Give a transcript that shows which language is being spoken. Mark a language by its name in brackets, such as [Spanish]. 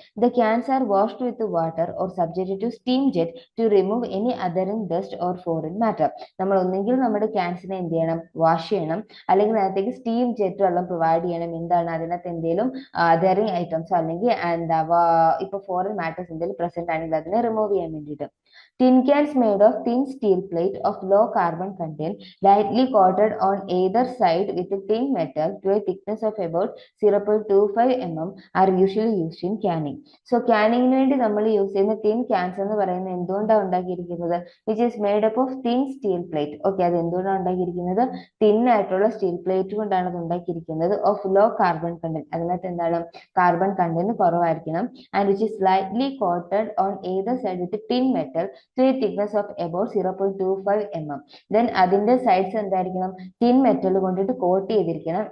[English] The cans are washed with water or subjected to steam jet to remove any adhering dust or foreign matter. [Malayalam] നമ്മൾ ഒന്നെങ്കിൽ നമ്മുടെ ക്യാൻസിനെ എന്ത് ചെയ്യണം, wash ചെയ്യണം, അല്ലെങ്കിൽ അതിനകത്തേക്ക് സ്റ്റീം ജെറ്റ് വെള്ളം പ്രൊവൈഡ് ചെയ്യണം. എന്താണ് അതിനകത്ത് എന്തെങ്കിലും അതറിംഗ് ഐറ്റംസ് അല്ലെങ്കിൽ എന്താ ഇപ്പൊ ഫോറിൻ മാറ്റേഴ്സ് എന്തെങ്കിലും പ്രസന്റ് ആണെങ്കിൽ അതിനെ റിമൂവ് ചെയ്യാൻ വേണ്ടിയിട്ട്. [English] Tin cans made of thin steel plate of low carbon content, lightly coated on either side with tin metal to a thickness of about 0.25 mm are usually used in canning. [Malayalam] So canning വേണ്ടി നമ്മൾ use ചെയ്യുന്ന tin cans എന്ന് പറയുന്നത് എന്തുകൊണ്ടാണ് ഉണ്ടാക്കിയിരിക്കുന്നത്, [English] which is made up of thin steel plate. [Malayalam] Okay, അത് എന്തുകൊണ്ടാണ് ഉണ്ടാക്കിയിരിക്കുന്നത്, തിൻ ആയിട്ടുള്ള സ്റ്റീൽ പ്ലേറ്റ് കൊണ്ടാണ് അത് ഉണ്ടാക്കിയിരിക്കുന്നത്. [English] of low carbon content, [Malayalam] അതിനകത്ത് എന്താണ് കാർബൺ കണ്ടന്റ് കുറവായിരിക്കണം. [English] And which is slightly coated on either side with tin metal to a thickness of about 0.25 mm. [Malayalam] Then അതിന്റെ സൈഡ്സ് എന്തായിരിക്കണം, ടിൻ മെറ്റൽ കൊണ്ടിട്ട് കോട്ട് ചെയ്തിരിക്കണം.